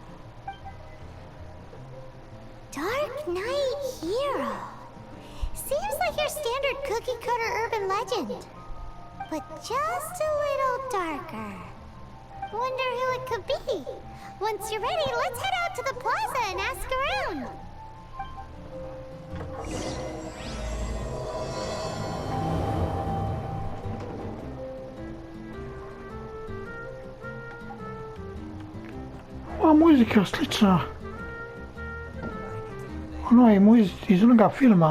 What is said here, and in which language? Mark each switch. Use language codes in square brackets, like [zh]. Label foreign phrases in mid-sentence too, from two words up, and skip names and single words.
[en] Darkniht hero. Seems like your standard cookie-cutter urban legend. But just a little darker. Wonder who it could be. Once you're ready, let's head out to the plaza and ask around. [sr] Ova muzika je slična onoj muzici iz onoga filma.